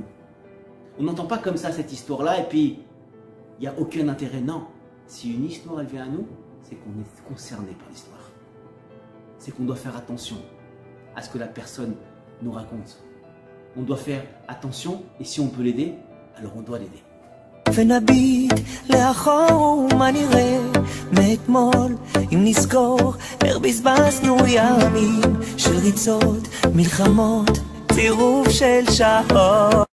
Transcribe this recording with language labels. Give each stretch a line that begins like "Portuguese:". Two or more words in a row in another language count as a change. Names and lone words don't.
French: On n'entend pas comme ça cette histoire-là et puis il n'y a aucun intérêt. Non, si une histoire, elle vient à nous, c'est qu'on est concerné par l'histoire. C'est qu'on doit faire attention à ce que la personne nous raconte. On doit faire attention et si on peut l'aider, alors on doit l'aider.
Hebrew: ונביט לאחור מה נראה מאתמול אם נזכור איך בזבזנו ימים של ריצות, מלחמות, צירוף של שעות